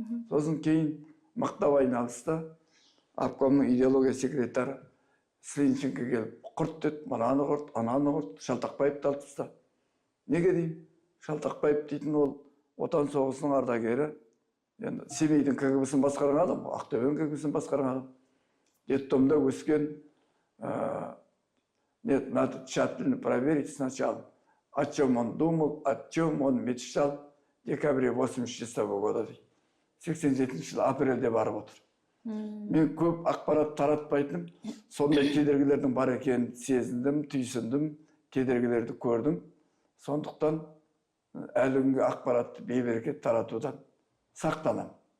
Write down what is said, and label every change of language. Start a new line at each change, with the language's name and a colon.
Kazakh: Сосын кейін мақтап айналысты. Обкомның идеология секретары Слинченко келіп, құрт деді, мананы құрт, ананы құрт, Шалтақбаевты алып тастады. Неге деймін? Шалтақбаев дейтін ол отан соғысының ардагері. Енді Семейдің КГБ-сін басқарған адам, Ақтөбенің КГБ-сін басқарған адам. Детдомда өскен,
Russian: нет, надо тщательно проверить сначала, о чем он думал, о чем он мечтал в декабре 86 года.
Kazakh: 87 жыл апрельде барып отыр. Мен көп ақпарат таратпайтын, сондай кедергілердің бар екенін сезіндім, түйсіндім, кедергілерді көрдім. Сондықтан әлі күнге ақпаратты бейберекет таратудан сақтанам.